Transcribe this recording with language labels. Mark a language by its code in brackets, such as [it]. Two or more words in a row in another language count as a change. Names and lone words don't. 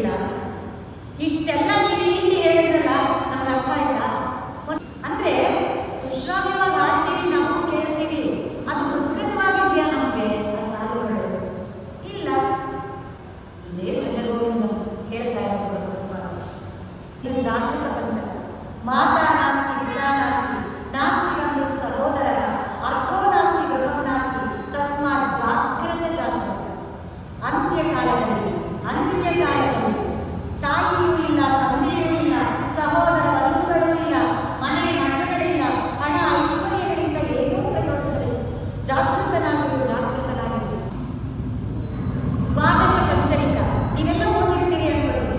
[kn] ಇಷ್ಟೆಲ್ಲ ನೀವು ಹಿಂಡಿ ಹೇಳಿದ್ರಲ್ಲ, ನಮ್ಗೆ ಅರ್ಥ ಆಯ್ತಾ? ಅಂದ್ರೆ ಸುಶ್ರಾವ್ಯವಾಗಿ ಹಾಡ್ತೀವಿ, ನಾವು ಕೇಳ್ತೀವಿ, ಅದು ಉತ್ಕೃತವಾಗಿದೆಯಾ ನಮಗೆ ಆ ಸಾಲುಗಳು? ಇಲ್ಲ. ಇದೇ ಭಜಗೋವಿಂದ ಹೇಳ್ತಾ ಇರೋದು ಜಾಗೃತ ಪಂಚಕ. [sa] ಮಾತಾ ನಾಸ್ತಿ ಪಿತಾ ನಾಸ್ತಿ, ನಾಸ್ತಿ ಗಂಡು ಸಹೋದರ, ಅರ್ಥೋ ನಾಸ್ತಿ ಗೃಹೋ ನಾಸ್ತಿ, ತಸ್ಮಾತ್ ಜಾಗೃತ ಜಾಗೃತ. [kn] ಅಂತ್ಯಕಾಲದಲ್ಲಿ ತಾಯಿಯೂ ಇಲ್ಲ, ತಂದೆಯೂ ಇಲ್ಲ, ಸಹೋದರ ಬಂಧುಗಳೂ ಇಲ್ಲ, ಮನೆ ಮಠಗಳಿಲ್ಲ, ಹಣ ಐಶ್ವರ್ಯಗಳಿಂದ ಏನೂ ಪ್ರಯೋಜನವಿಲ್ಲ. ಜಾಗೃತನಾಗಲು ದ್ವಾದಶ ಪಂಚರಿಕ ನೀವೆಲ್ಲ ಓದಿರ್ತೀರಿ ಅನ್ಕೊಳ್ಳಿ.